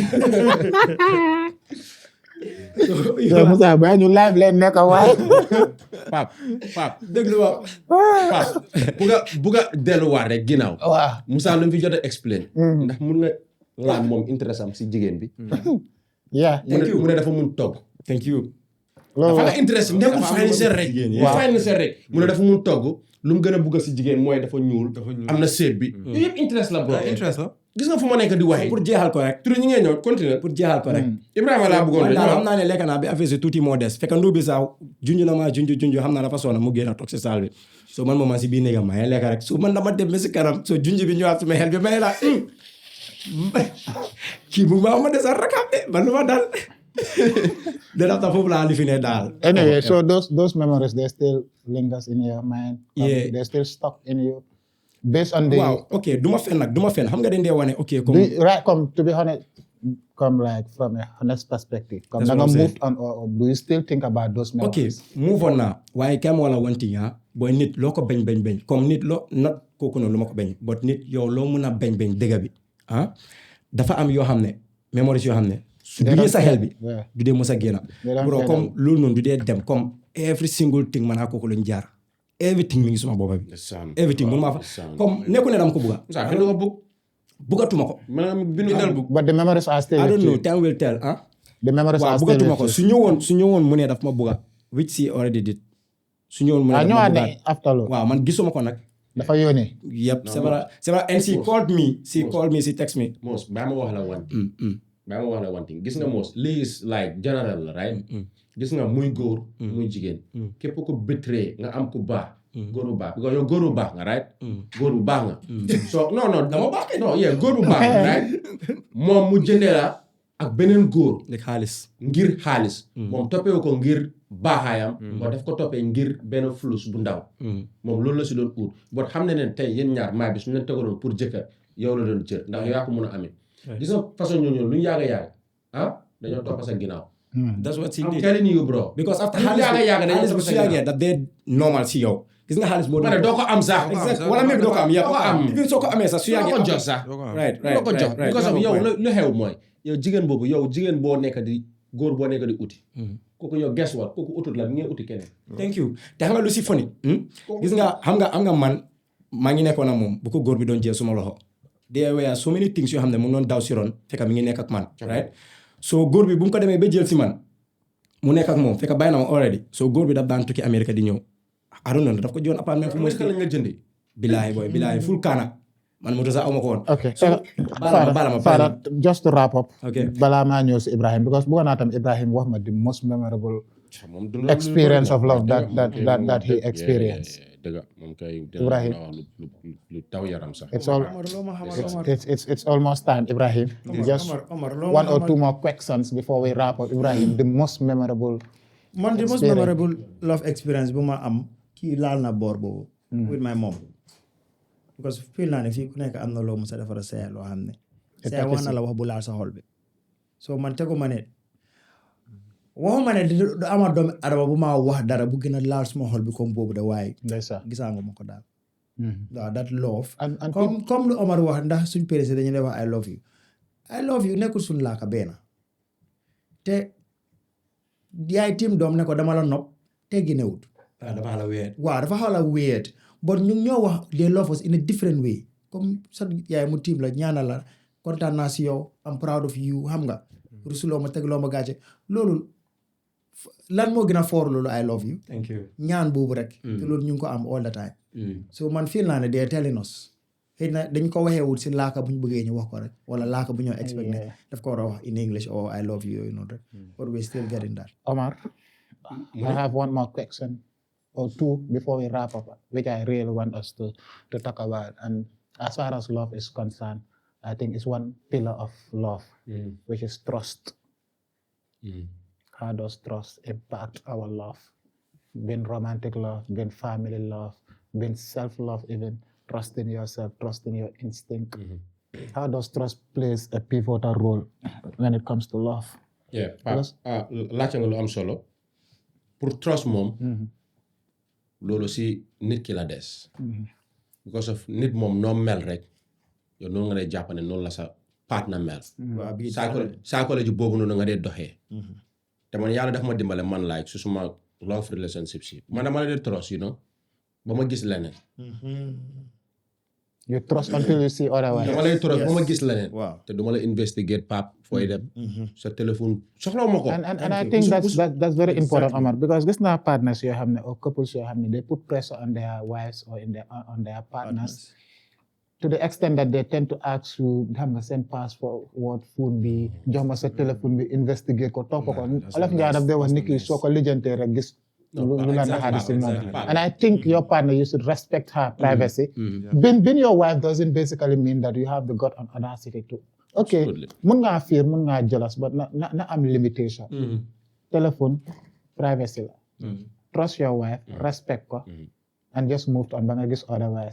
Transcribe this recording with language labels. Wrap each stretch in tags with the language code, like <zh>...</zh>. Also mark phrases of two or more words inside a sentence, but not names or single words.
<wo>yow Moussa bàyyi ñu live leen nekk waaye Pape déglu ma Pape buga delluwaat rek ginnaaw waaw Moussa lu mu fi jot a explain ndax mun nga laaj moom intérêt am si jigéen bi</wo> <en>yeah</en> <wo>mu ne dafa mun togg</wo> <en>thank you</en> <wo>loolu dafa nga intérêt nekkul financier rek financier rek mu ne dafa mun togg lu mu gën a bugg si jigéen mooy dafa ñuul am na seet bi yooyu yëpp intérêt la bro gis nga fu ma nekk di waxee</wo> <fr>pour jeexal ko rek</fr> <wo>tur ñi ngeen ñëw continuer</wo> <fr>pour jeexal ko rek</fr> <wo>Ibrahima laa bëggoon daal xam naa ne lekk naa bi affaire si tuuti moo des fekk ndóo bi sax junj na ma junj xam naa dafa soona mu génn toog si saal bi so man moom si biir néegam maa ngi lekk rek so man dama dem ba si kanam so junj bi ñëwaat suma xel bi may la kii bu ma desal rakam de man lu ma dal de dafta foofu laa li fi ne daal</wo> <en>anyway so those memories they still lingers in your mind Yeah. they still stuck in you based on the</en> <wo>waaw ok du ma fen xam nga dañ dee wane ok comme</wo> <en>right come to be honest come like from a honest perspective come That's</en> <wo>da</wo> <en>what</en> <wo>nga</wo> <en>I'm moved on or do you still think about those ok memories move on</en> <wo>naa waaye kam wala</wo> <en>one thing</en> <wo>booy nit loo ko bañ comme nit loo not kooku noonu lu ma ko bañ but nit yow loo mun a bañ dëgg bi dafa am yoo xam ne memories yoo xam ne su duggee sa xel bi</wo> <en>Yeah.</en> <wo>du dee mos a génn bro comme loolu noonu du dee dem comme</wo> <en>every single thing</en> <wo>man kooku lañ jaar everything mi ngi suma boppa bi everything mënu maa fa comme nekku ne dama ko bugga Moussa kenn du ko bugg buggatuma ko maanaam bindu dal bugg</wo> <en>but the memories are still I don't with know you. time will tell The memories</en> <wo>waaw</wo> <en>are still</en> <wo>buggatuma</wo> <en>with</en> <wo>ko</wo> <en>you.</en> <wo>su ñëwoon mu ne daf ma bugga</wo> <en>which she already did</en> <wo>su ñëwoon mu ne ah daf ma ñëwaat bugga ne after loolu waaw man gisuma ko nag dafa yónnee</wo> <en>yep</en> <fr>c'est vrai</fr> <en>and she called me she text me</en> <wo>Mos baa ma wax la</wo> <en>one thing</en> <wo>gis nga Mos lii</wo> <en>is like general</en> <wo>la right gis nga muy góor muy jigéen képp ku betray nga am ku baax góor bu baax because yow góor bu baax nga right góor bu baax nga so non dama baax non yeah góor bu baax nga right moom mu jëndee la ak beneen góor like xaalis ngir xaalis moom toppee ko ngir baaxaayam boo daf ko toppee ngir benn flus bu ndaw moom loolu la si doon ut boo xam ne tey yéen ñaar maa bi suñu leen tegaloon pour jëkkër yow la doon jër ndax yow yaa ko mën a amee gis nga façon ñooñu lu ñu yàgg dañoo topp sa ginnaaw.</wo> <en>that's what she I'm did telling you bro. because after</en> <wo>lu xaalis dañoo bu topp su sa yàggee ginnaaw. daf dee normal si yow gis nga xaalis boo ma ne doo ko am sax. exact wala même doo ko am doo ko am. even soo ko amee sax su doo yàggee ko jox sax.</wo> <en>right</en> <wo>doo ko jox</wo> <en>right because of</en> <wo>yow lu xew mooy yow jigéen boobu yow jigéen boo nekk di góor boo nekk di uti. kooku yow guess what kooku utut la bi ngeen uti keneen.</wo> <en>thank you</en> <wo>te xam nga lu si funny gis nga xam nga man maa ngi nekkoon ak moom bu ko góor bi doon jël suma loxo</wo> <en>there were so many things</en> <wo>yoo xam ne mu ngi doon daw si ron fekk mi ngi nekk ak man right so góor bi bu mu ko demee ba jël si man mu nekk ak moom fekk bàyyi na ma already so góor bi daf daan tukki Amérique di ñëw</wo> <en>I don't know</en> <wo>daf ko joon appartement fu mu lañ nga jëndi. bilaay full kaana man moto sax aw ma ko woon</wo> <en>Okay.</en> <wo>baala ma</wo> <en>Father, just to wrap up. Okay.</en> <wo>Balaa maa ñëw si Ibrahim because bëggoon naa tam Ibrahim wax ma</wo> <en>the most memorable</en> <wo>moom dund</wo> <en>experience of love that he experienced.</en> <wo>dëgg moom kay Ibrahim. lu taw yaram sax.</wo> <en>It's all</en> <wo>Omar loo ma xamal Omar</wo> <en>it's almost time, Ibrahim. Just</en> <wo>Omar loo ma</wo> <en>one or</en> <wo>xamal</wo> <en>two more questions before we wrap up. Ibrahim, the most memorable. man the most experience. memorable love experience</en> <wo>bu ma am kii laal na boor boobu</wo> <en>with my mom</en> <wo>because feel naa ne fii ku nekk am na loo mos a defar seya loo xam ne seya wax na la wax bu laal sa xol bi so man tegu ma ne waxuma ne du ama doomi adama bu ma wax dara bu gën a laal suma xol bi comme boobu de waaye Ndeysaan. gisaangu ma ko daal waaw</wo> <en>that love And</en> <wo>comme lu Omar wax ndax suñ pérése dañu lay wax</wo> <en>I love you</en> <wo>nekkul suñ laaka benn te yaay tim doom ne ko dama la nopp teggi newut dafa la weer waaw dafa xaw la weird but ñu ñoo wax</wo> <en>they love us in a different way</en> <wo>comme sa yaay mu tiim la ñaanal la kontaan naa si yow</wo> <en>I'm proud of you</en> <wo>xam nga rusuloo ma tegloo ma gàcce loolu lan moo gën a foor loolu</wo> <en>I love you thank you</en> <wo>ñaan boobu rek te loolu ñu ngi ko am</wo> <en>all the time</en> <wo>so man feel naa ne</wo> <en>they are telling us</en> <wo>xëy na dañ ko waxee wut si laaka bu ñu bëggee ñu wax ko rek wala laaka bu ñoo expect ne daf ko war a wax</wo> <en>in English or I love you</en> <wo>yooyu noonu rek</wo> <en>but we still getting that Omar, I have one more question or two before we wrap up, which I really want us to talk about. And as far as love is concerned, I think it's one pillar of love, which is trust. How does trust impact our love? Being romantic love, being family love, being self-love, even trusting yourself, trusting your instinct. How does trust plays a pivotal role when it comes to love?</en> <wo>yeah laajte nga lu am solo pour trust moom loolu si nit ki la des</wo> <en>because of</en> <wo>nit moom noo mel rek yow noonu nga dee jàpp ne noonu la sa partner mel waaw bii psychology boobu noonu nga dee doxee te man yàlla daf ma dimbale man like su suma</wo> <en>love relationship</en> <wo>si man dama la dee</wo> <en>trust you know</en> <wo>ba ma gis leneen</wo> <en>You trust until you see otherwise.</en> <wo>dama lay trust ba ma gis leneen waaw te duma la investigate pap fooy dem sa téléphone soxlaw ma ko</wo> <en>And I think that's very important, Omar, because this now partners you have or couples you have they put pressure on their wives or on their partners to the extent that they tend to ask you have the same password phone be</en> <wo>jox ma sa téléphone bi investigate ko topp ko olaf nga daf de wax nit ki soo ko lijjantee rek gis lu la naxaari si moom</wo> <en>and I think your partner you should respect her privacy being your wife doesn't basically mean that you have the gut and audacity to okay</en> <wo>mun ngaa</wo> <en>fear</en> <wo>mun ngaa</wo> <en>jealous but</en> <wo>na am</wo> <en>limitation téléphone privacy la trust your wife respect ko and just move on</en> <wo>ba nga gis</wo> <en>otherwise</en>